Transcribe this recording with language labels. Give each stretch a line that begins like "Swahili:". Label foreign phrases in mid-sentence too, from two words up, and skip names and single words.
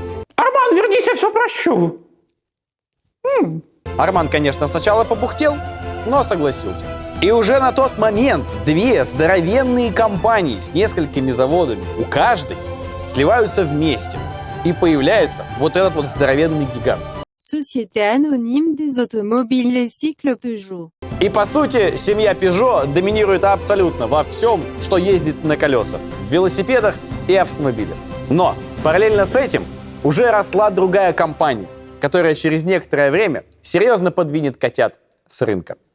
Russian: Арман, вернись, я все прощу. Арман, конечно, сначала побухтел, но согласился. И уже на тот момент две здоровенные компании с несколькими заводами у каждой сливаются вместе. И появляется вот этот вот здоровенный гигант. Société anonyme des automobiles et cycles Peugeot. И по сути, семья Peugeot доминирует абсолютно во всем, что ездит на колесах, в велосипедах и автомобилях. Но параллельно с этим уже росла другая компания, которая через некоторое время серьезно подвинет котят с рынка.